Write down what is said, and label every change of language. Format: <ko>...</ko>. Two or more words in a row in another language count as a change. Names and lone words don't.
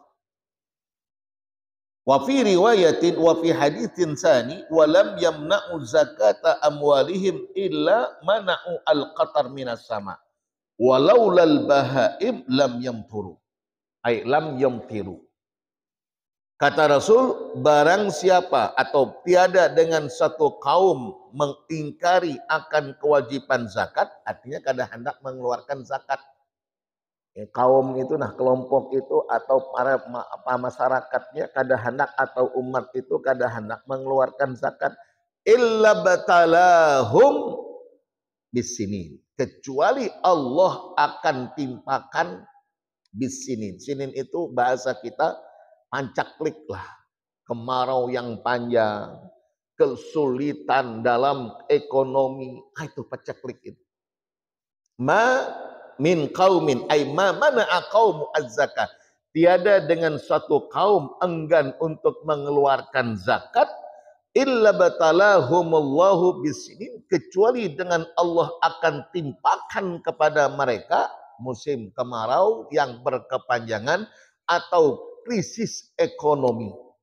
<ar>وفي رواية وفي حديث ثان ولم يمنعوا زكاة أموالهم إلا منعوا القطر من السماء ولولا البهائم لم يمطروا أي لم يمطروا.</ar> <id>Kata Rasul, barang siapa atau tiada dengan satu kaum mengingkari akan kewajiban zakat, artinya kada hendak mengeluarkan zakat. Kaum itu, nah kelompok itu atau para masyarakatnya kada hendak atau umat itu kada hendak mengeluarkan zakat.</id> <ar>إلا ابتلاهم بالسنين.</ar> <id>Kecuali Allah akan timpakan bisinin. Sinin itu bahasa kita pancaklik lah. Kemarau yang panjang, kesulitan dalam ekonomi. Itu pancaklik itu.</id> <ar>ما من قوم أي ما منع قوم الزكاة.</ar> <id>Tiada dengan suatu kaum enggan untuk mengeluarkan zakat</id> <ar>إلا ابتلاهم الله بالسنين,</ar> <id>kecuali dengan Allah akan timpakan kepada mereka musim kemarau yang berkepanjangan atau krisis ekonomi.</id>